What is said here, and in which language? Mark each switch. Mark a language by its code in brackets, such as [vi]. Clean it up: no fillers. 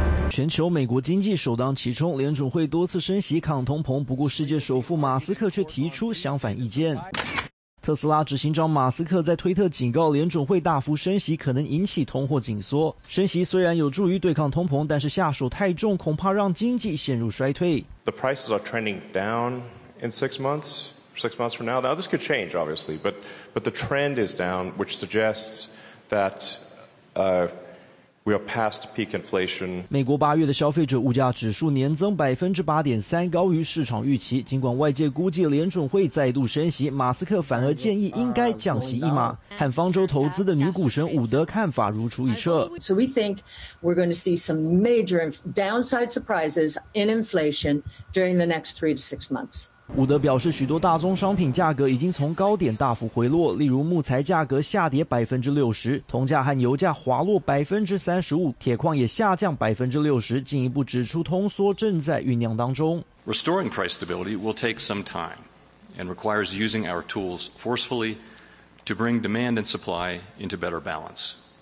[zh] 全球美国经济首当其冲，联准会多次升息抗通膨，不顾世界首富马斯克却提出相反意见。特斯拉执行长马斯克在推特警告，联准会大幅升息可能引起通货紧缩，升息虽然有助于对抗通膨，但是下手太重，恐怕让经济陷入衰退。 [en] The prices are trending down in six months from now. Now this could change obviously, but the trend is down, which suggests that We are past peak inflation. [zh] 美国八月的消费者物价指数年增 8.3%， 高于市场预期。尽管外界估计联准会再度升息，马斯克反而建议应该降息一码。和方舟投资的女股神伍德看法如出一辙。 [en] So we think we're going to see some major downside surprises in inflation during the next 3 to 6 months. [zh] 伍德表示，许多大宗商品价格已经从高点大幅回落，例如木材价格下跌 60%， 铜价和油价滑落 35%， 铁矿也下降 60%， 进一步指出通缩正在酝酿当中。 [en] Restoring price stability will take some time and requires using our tools forcefully to bring demand and supply into better balance.